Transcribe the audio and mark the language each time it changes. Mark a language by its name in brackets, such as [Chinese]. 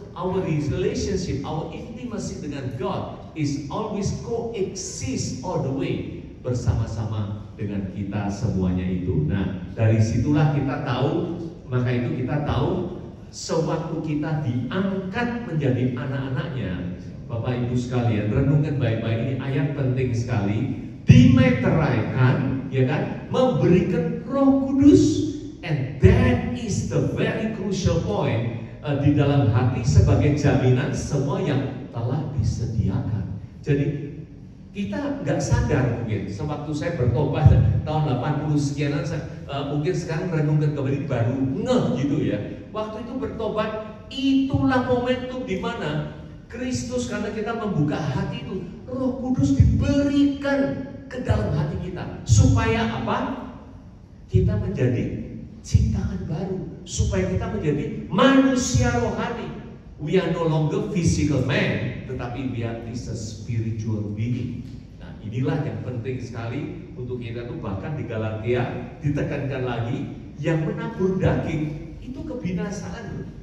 [English] Our relationship, our intimacy dengan God is always coexist all the way, [Indonesian] bersama-sama dengan kita semuanya itu. Nah, dari situlah kita tahu, maka itu kita tahu sewaktu kita diangkat menjadi anak-anaknya. Bapak Ibu sekalian, renungkan baik-baik, ini ayat penting sekali. Dimeteraikan, ya kan, memberikan Roh Kudus, [English] and that is the very crucial point. [Indonesian] di dalam hati sebagai jaminan semua yang telah disediakan. Jadi kita nggak sadar mungkin, sewaktu saya bertobat tahun 80 sekianan, mungkin sekarang renungkan kembali baru ngeh gitu ya. Waktu itu bertobat, itulah momentum di mana Kristus, karena kita membuka hati itu, Roh Kudus diberikan ke dalam hati kita. Supaya apa? Kita menjadi ciptaan baru. Supaya kita menjadi manusia rohani. [English] We are no longer physical man, [Indonesian] tetapi [English] we are a spiritual being. [Indonesian] Nah, inilah yang penting sekali untuk kita tuh, bahkan di Galatia ditekankan lagi, yang menabur daging itu kebinasaan.